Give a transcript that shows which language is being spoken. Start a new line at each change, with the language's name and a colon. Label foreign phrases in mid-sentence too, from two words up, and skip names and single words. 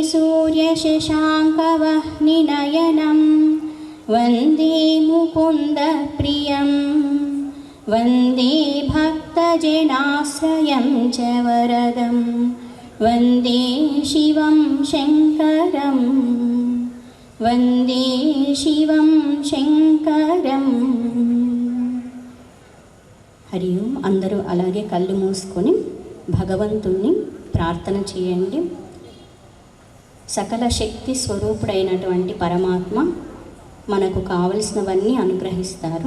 Sanskrit: सूर्यशशाङ्कवह्निनयनं वन्दे मुकुन्दप्रियं वन्दे भक्तजनाश्रयं च वरदं वन्दे शिवं शङ्करं वन्दे शिवं शङ्करं। హరి ఓం.
Telugu: అందరూ అలాగే కళ్ళు మూసుకొని భగవంతుణ్ణి ప్రార్థన చేయండి. సకల శక్తి స్వరూపుడైనటువంటి పరమాత్మ మనకు కావలసినవన్నీ అనుగ్రహిస్తారు.